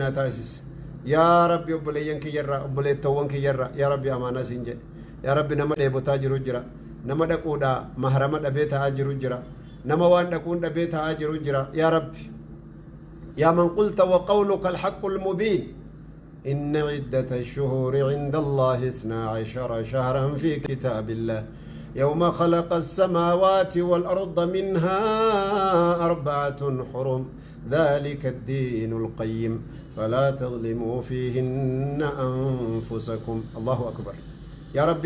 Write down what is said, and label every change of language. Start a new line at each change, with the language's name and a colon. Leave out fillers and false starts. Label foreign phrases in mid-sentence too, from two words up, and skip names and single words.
Oromo: naa taasiis yaa rabbi obboleeyyan kiyyarraa obboleettawwan kiyyarraa yaa rabbi amaanaa siin jedhe yaa rabbi nama dheebotaa jiru jira nama dhaquudhaa maharama dhabee ta'aa jiru jira nama waan dhaquun dhabee ta'aa jiru jira yaa rabbi
Arabic: يا من قلت وقولك الحق المبين إن عدة الشهور عند الله 12 شهرا في كتاب الله يوم خلق السماوات والأرض منها 4 حرم ذلك الدين القيم فلا تظلموا فيهن أنفسكم الله أكبر يا ربي